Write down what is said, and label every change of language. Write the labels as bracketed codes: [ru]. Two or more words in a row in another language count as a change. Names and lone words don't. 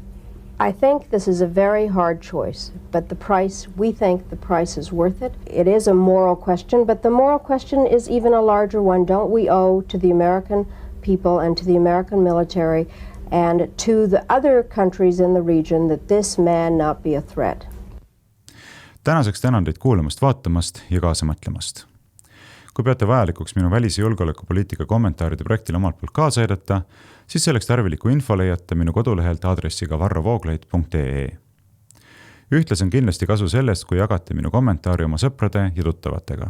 [en] I think this is a very hard choice, but we think the price is worth it. It is a moral question, but the moral question is even a larger one. Don't we owe to the American people and to the American military and to the other countries in the region that this man not be a threat? [et] Tänaseks tänan teid kuulamast, vaatamast ja kaasa mõtlemast. Kui peate vajalikuks minu välis- ja julgeolekupoliitika kommentaaride projektile omalt poolt kaasa aidata, siis selleks tarviliku info leiate minu kodulehelt aadressiga varrovooglaid.ee. Ühtlasi on kindlasti kasu sellest, kui jagate minu kommentaari oma sõprade ja tuttavatega.